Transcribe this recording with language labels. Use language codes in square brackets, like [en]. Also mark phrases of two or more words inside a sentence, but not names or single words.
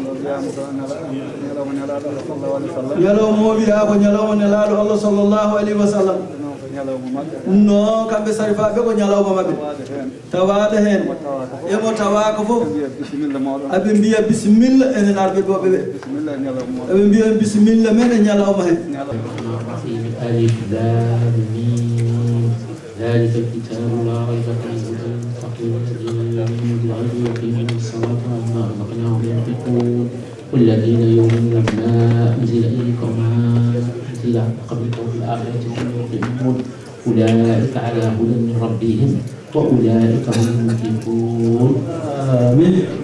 [ff] ñalawma o wiya ko ñalawma nelaɗo Allah [ar] صلى الله عليه وسلم [ff] non kamɓe sarifaɓe ko ñalawma mabɓe tawaɗo hen emo tawaka fof aɓe mbiya bisimilla enen arɓe ɗoɓe ɓe aɓe mbiya bisimilla men e ñalawma hen [ar] ألف لام ميم ذلك الكتاب لا ريب فيه هدى للمتقين الذين يؤمنون بالغيب ويقيمون الصلاة ومما رزقناهم ينفقون والذين يؤمنون بما أنزل إليك وما أنزل من قبلك وبالآخرة هم يوقنون أولئك على هدى من ربهم وأولئك هم المفلحون آمين.